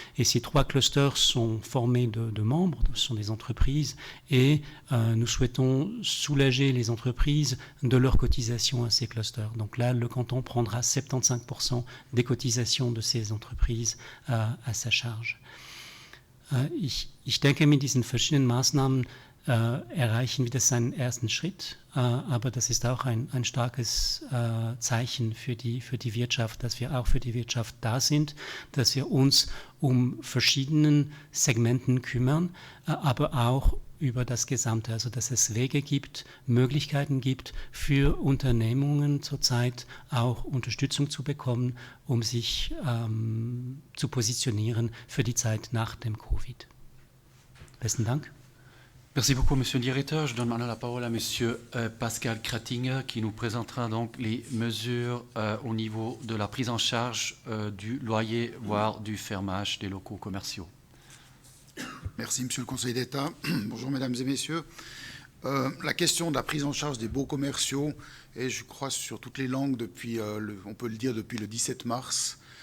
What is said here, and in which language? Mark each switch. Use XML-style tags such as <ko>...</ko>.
<fr>Et ces 3 clusters sont formés de membres, ce sont des entreprises, et nous souhaitons soulager les entreprises de leurs cotisations à ces clusters. Donc là, le canton prendra 75% des cotisations de ces entreprises à sa charge.</fr> <de>Ich denke, mit diesen verschiedenen Maßnahmen erreichen wir das einen ersten Schritt, aber das ist auch ein starkes Zeichen für die Wirtschaft, dass wir auch für die Wirtschaft da sind, dass wir uns um verschiedenen Segmenten kümmern, aber auch über das Gesamte, also dass es Wege gibt, Möglichkeiten gibt für Unternehmungen zurzeit auch Unterstützung zu bekommen, um sich zu positionieren für die Zeit nach dem Covid. Besten Dank.</de> <fr>Merci beaucoup, Monsieur le Directeur. Je donne maintenant la parole à Monsieur Pascal Kratinger qui nous présentera donc les mesures au niveau de la prise en charge du loyer, voire du fermage des locaux commerciaux. Merci, Monsieur le Conseil d'État. Bonjour, Mesdames et Messieurs. La question de la prise en charge des baux commerciaux est, je crois, sur toutes les langues depuis, on peut le dire, depuis le 17 mars.</fr>